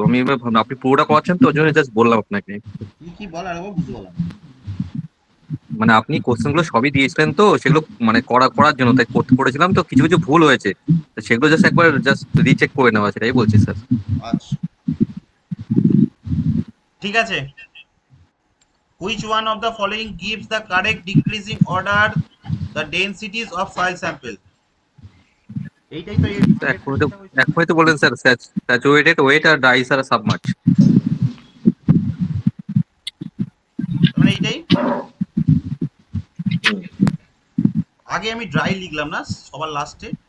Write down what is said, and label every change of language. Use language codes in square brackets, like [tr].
[bn] আমি এবার ভাবলাম আপনি পুরোটা করাচ্ছেন তো, ওই জন্য জাস্ট বললাম আপনাকে। তুই কি বল, আর বুঝতে পারলাম না। মানে আপনি কোশ্চেনগুলো সবই দিয়েছিলেন তো, সেগুলো মানে করার জন্য তাই করেছিলাম, তো কিছু কিছু ভুল হয়েছে, তো সেগুলো জাস্ট একবার জাস্ট রিচেক করে নেওয়া, সেটাই বলছি স্যার। আচ্ছা ঠিক আছে। [en] Which one of the following gives the correct decreasing order the densities of soil sample? [bn] এইটাই তো এখনই তো বললেন স্যার, স্যাচুরেটেড ওয়েট আর ডাইস আর সাবমার্চ। মানে এইটাই। আগে আমি ড্রাই লিখলাম না সবার লাস্টে,